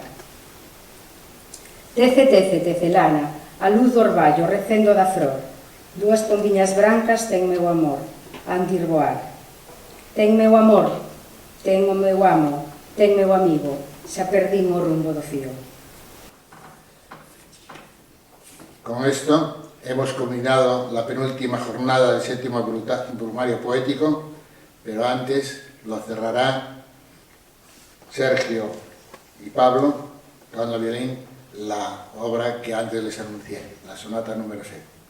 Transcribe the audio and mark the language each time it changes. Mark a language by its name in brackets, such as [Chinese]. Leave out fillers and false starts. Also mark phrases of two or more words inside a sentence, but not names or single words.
[Galician] Tece, tece, tecelana, a luz do orballo recendo da flor. 2 pombiñas brancas ten meu amor, andir voar. Ten meu amor, ten o meu amo, ten meu amigo, xa perdín o rumbo do fío. [Spanish] Con esto hemos culminado la penúltima jornada del 7º Brumario Poético, pero antes lo cerrará Sergio y Pablo, tocando el violín, la obra que antes les anuncié, la sonata número 6.